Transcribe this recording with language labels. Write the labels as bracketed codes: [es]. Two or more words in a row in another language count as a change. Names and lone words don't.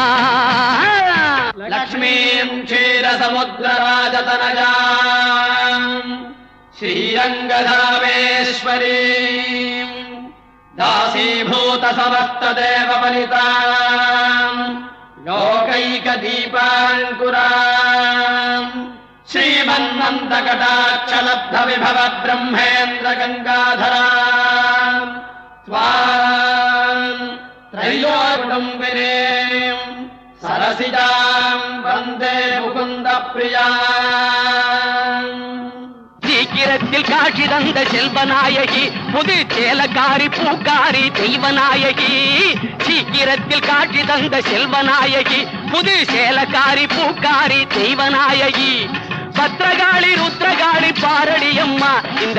[sa] லக்ஷ்மீம் க்ஷீரசமுத்திரராஜதனஜாம் ஸ்ரீரங்கதாமேஸ்வரீம் தாசீபூத சமஸ்ததேவ வனிதாம் லோகைகதீபாங்குராம் श्रीमन्नन्दकटाक्षलब्धविभव ब्रह्मेन्द्र गङ्गाधराम् स्वाम् त्रैलोकुटुम्बिनीम् सरसिजाम् वन्दे मुकुन्दप्रियाम् [ta] சீக்கிரத்தில் காட்சி தந்த செல்வநாயகி புது சேலக்காரி பூக்காரி தெய்வநாயகி சீக்கிரத்தில் காட்சி தந்த செல்வநாயகி புது சேலக்காரி பூக்காரி தெய்வநாயகி பத்ரகாளி ருத்ரகாளி பாரடியம்மா இந்த